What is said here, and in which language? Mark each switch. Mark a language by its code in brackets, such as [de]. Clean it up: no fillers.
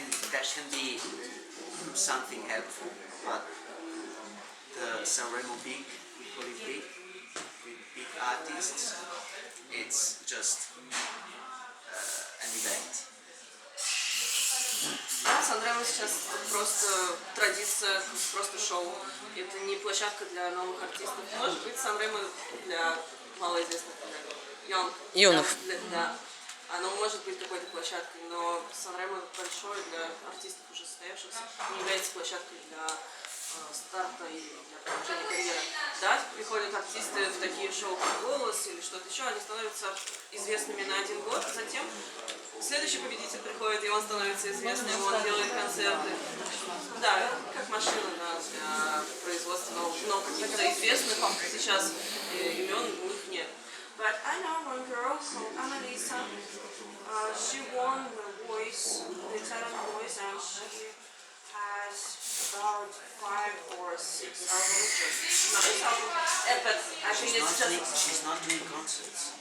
[en] That can be something helpful, but the Sanremo big, we call it big, with big artists, it's just an event. [ru] Да, Санремо сейчас просто традиция, просто шоу. Это не площадка для новых артистов. Может быть, Санремо для малоизвестных, для Юных. Да. Оно может быть какой-то площадкой, но Санремо большое для артистов уже состоявшихся, не является площадкой для старта и для продолжения карьеры. Да, приходят артисты в такие шоу, как «Голос» или что-то еще, они становятся известными на 1 год, а затем следующий победитель приходит, и он становится известным, он делает концерты. Да, как машина, да, для производства новых, но каких-то известных сейчас имен у них нет. [en] But I know one girl called Annalisa. She won the Voice, the Italian Voice, and she has about 5 or 6 albums. Not this album, but I think it's just. She's not doing concerts.